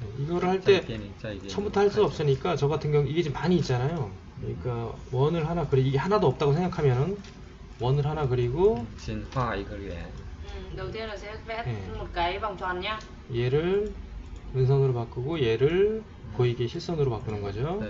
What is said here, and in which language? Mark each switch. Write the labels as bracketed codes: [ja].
[ko] 이거를 할 때 처음부터 할 수 없으니까 저 같은 경우 이게 지금 많이 있잖아요. 그러니까 원을 하나 이게 하나도 없다고 생각하면은 원을 하나 그리고 진화 이걸 위해 [vi] đầu tiên là sẽ vẽ một cái vòng tròn nhá. [ko] 얘를 은선으로 바꾸고 얘를 보이게 실선으로 바꾸는 거죠.